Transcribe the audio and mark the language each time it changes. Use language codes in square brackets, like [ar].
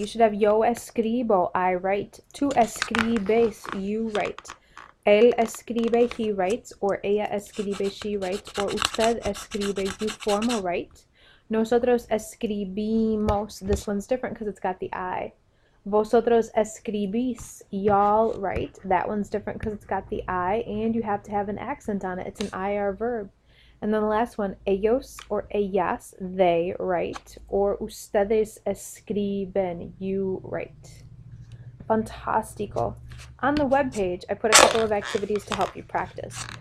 [en] You should have [es] yo escribo, [en] I write. [es] Tú escribes, [en] you write. [es] Él escribe, [en] he writes. Or [es] ella escribe, [en] she writes. Or [es] usted escribe, [en] you formal write. [es] Nosotros escribimos. [en] This one's different because it's got the I. [es] Vosotros escribís, [en] y'all write. That one's different because it's got the I, and you have to have an accent on it. It's an IR verb. And then the last one, ellos or ellas, they write. Or [es] ustedes escriben, [en] you write. [es] Fantastico. [en] On the webpage, I put a couple of activities to help you practice.